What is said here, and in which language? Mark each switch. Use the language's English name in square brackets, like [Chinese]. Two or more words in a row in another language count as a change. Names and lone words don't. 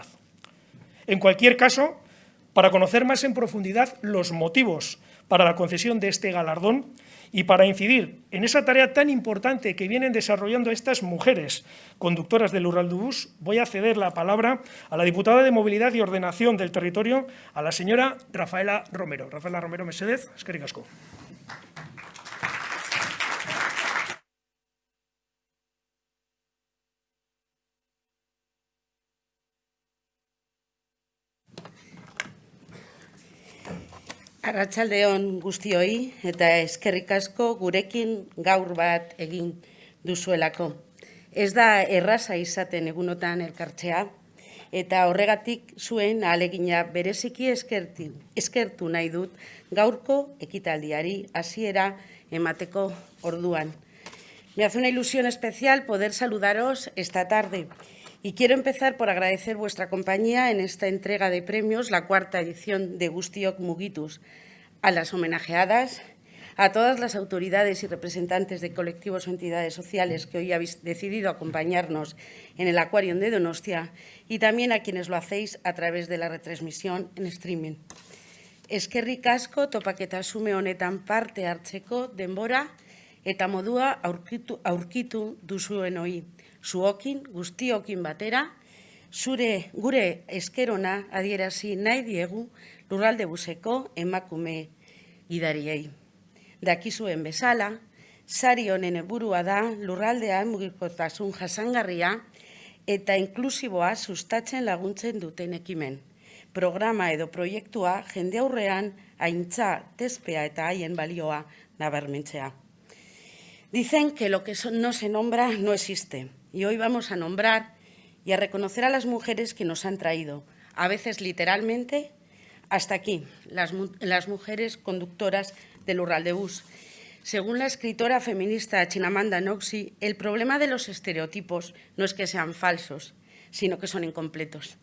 [Spanish] En cualquier caso, para conocer más en profundidad los motivos para la concesión de este galardón y para incidir en esa tarea tan importante que vienen desarrollando estas mujeres conductoras del Lurraldebus, voy a ceder la palabra a la diputada de Movilidad y Ordenación del Territorio, a la señora Rafaela Romero. [Basque] Rafaela Romero mesedez, eskerrik asko. Arratsaldeon guztioi eta eskerrik asko gurekin gaur bat egin duzuelako. Ez da erraza izaten egunotan elkartzea eta horregatik zuen ahalegina bereziki eskertu nahi dut gaurko ekitaldiari hasiera emateko orduan. [Spanish] Me hace una ilusión especial poder saludaros esta tarde. Y quiero empezar por agradecer vuestra compañía en esta entrega de premios, la cuarta edición de Guztiok Mugituz, a las homenajeadas, a todas las autoridades y representantes de colectivos o entidades sociales que hoy habéis decidido acompañarnos en el Aquarium de Donostia y también a quienes lo hacéis a través de la retransmisión en streaming. [Basque] Eskerrik asko topaketa xume honetan parte hartzeko denbora eta modua aurkitu duzuenoi. Zuokin, guztiokin batera, gure eskerona adierazi nahi diegu Lurraldebuseko emakume gidariei. Dakizuen bezala, sari honen helburua da lurraldean mugikortasun jasangarria eta inklusiboa sustatzen laguntzen duten ekimen. Programa edo proiektua jende aurrean aintza, tespea eta haien balioa nabarmentzea. [Spanish] Dicen que lo que no se nombra no existe. Y hoy vamos a nombrar y a reconocer a las mujeres que nos han traído, a veces literalmente, hasta aquí, las mujeres conductoras del Lurraldebus. Según la escritora feminista Chinamanda Ngozi, el problema de los estereotipos no es que sean falsos, sino que son incompletos.